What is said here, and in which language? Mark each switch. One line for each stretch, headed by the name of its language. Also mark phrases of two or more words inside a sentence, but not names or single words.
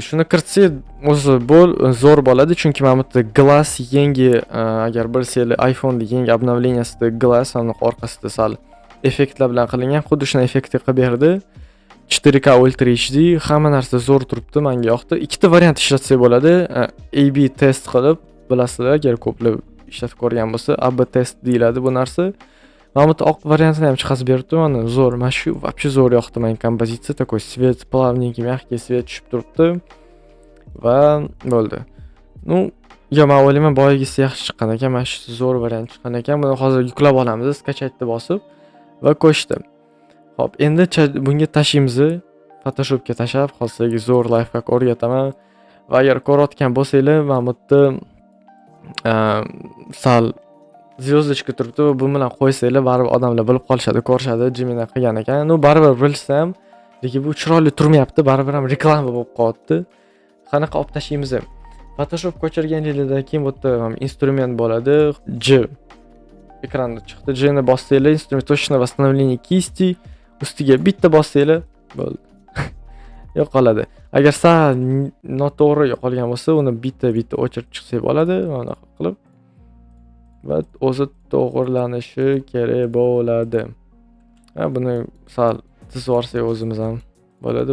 Uzbek: Shuni kiritsak o'zi zo'r bo'ladi, chunki mana bu Glass yangi, agar bilsanglar, iPhone'da yangi обновлениясida Glass orqasida sal effektlar bilan qilingan, xuddi shunday effektni qilib berdi. 4K Ultra HD, hamma narsa zo'r turibdi, menga yoqdi. Ikkita variant ishlatsak bo'ladi. AB test qilib, bilasizlar, agar ko'plab ishlatib ko'rgan bo'lsa, AB test deyiladi bu narsa. Mana bu oq variantini ham chiqarib berdi, mana zo'r, mana shu вообще zo'r yoqdi menga kompozitsiya,
Russian: такой свет, плавненький, мягкий свет
Uzbek: tushib turibdi va bo'ldi. Men o'ylayman boyagisi yaxshi chiqqan ekan, mana shu zo'r variant chiqqan ekan. Buni hozir yuklab olamiz, skachaytni bosib va qo'shdim. Xo'p, endi bunga tashlaymiz. Photoshopga tashlab, hozirgi zo'r lifehack o'rgataman. Va agar ko'rayotgan bo'lsanglar, mana bu sal звездочка turibdi, bu bilan qo'ysanglar, baribir odamlar bilib qolishadi, ko'rishadi, Gemini qilgan ekan. Baribir bilsam, lekin bu chiroyli turmayapti, baribir ham reklama bo'lib qolyapti. Qanaqa olib tashlaymiz? Photoshop ko'chirganingizdan keyin bu yerda instrument bo'ladi, J ekranda chiqdi. J ni bossanglar, instrument
Russian: точное восстановление кисти,
Uzbek: ustiga bitta bossanglar, bo'ldi. Yo'qoladi. Agar sal noto'g'ri yo'qolgan bo'lsa, uni bitta o'chirib chiqsak bo'ladi, mana qilib. Va o'zi to'g'rilanishi kerak bo'ladi. Buni sal tizib olsak o'zimiz ham bo'ladi.